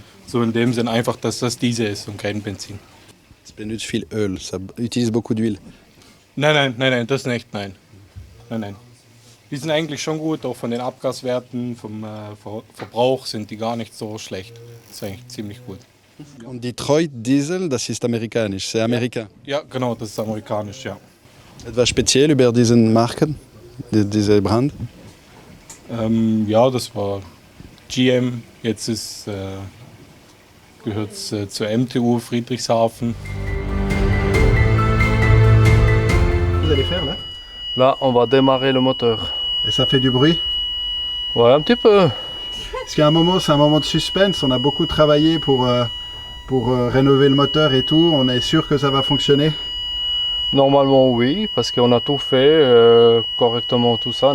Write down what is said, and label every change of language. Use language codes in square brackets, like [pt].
[de] So in dem Sinn einfach, dass das Diesel ist und kein Benzin. [fr] Ça [de] benutzt viel Öl, [fr] ça utilise beaucoup d'huile. [de] Nein, das nicht, nein. Die sind eigentlich schon gut, auch von den Abgaswerten, vom Verbrauch sind die gar nicht so schlecht. Das ist eigentlich ziemlich gut. Und Detroit Diesel, das ist amerikanisch, [fr] c'est américain. [de] Ja, genau, das ist amerikanisch, ja. Etwas speziell über diesen Marken, diese Brand? Ja, das war GM, jetzt gehört es zur MTU Friedrichshafen. [fr] Vous allez faire là? Là, on va démarrer le moteur. Et ça fait du bruit? Ouais, un petit peu. Parce qu'à un moment, c'est un moment de suspense. On a beaucoup travaillé pour rénover le moteur et tout. On est sûr que ça va fonctionner? Normalement, oui, parce qu'on a tout fait correctement, tout ça.